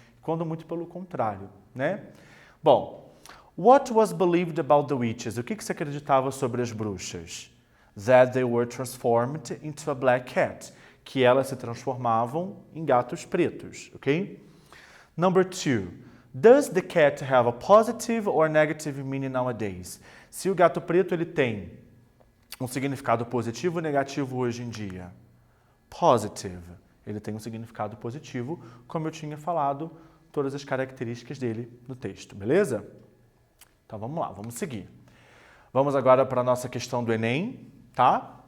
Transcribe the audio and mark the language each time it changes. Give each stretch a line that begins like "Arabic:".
Portuguese: Quando muito pelo contrário, né?
English: Bom, what was believed about the witches?
Portuguese: O que se acreditava sobre as bruxas?
English: That they were transformed into a black cat.
Portuguese: Que elas se transformavam em gatos pretos, ok?
English: Number 2. Does the cat have a positive or negative meaning nowadays?
Portuguese: Se o gato preto ele tem um significado positivo ou negativo hoje em dia? Positive. Ele tem um significado positivo, como eu tinha falado, todas as características dele no texto, beleza? Então vamos lá, vamos seguir. Vamos agora para a nossa questão do Enem, tá?